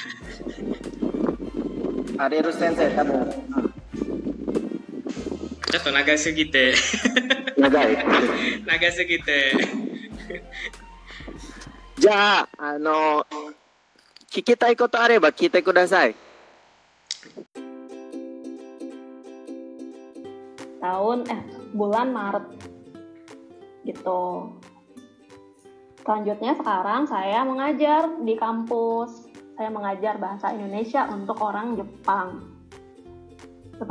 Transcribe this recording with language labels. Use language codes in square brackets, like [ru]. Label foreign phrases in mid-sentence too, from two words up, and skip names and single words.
[ja] アレル先生多分ちょっと長すぎて長すぎてじゃあ聞きたいことあれば聞いてください。 [id] Bulan Maret gitu. Selanjutnya sekarang saya mengajar di kampus. Saya mengajar bahasa Indonesia untuk orang Jepang.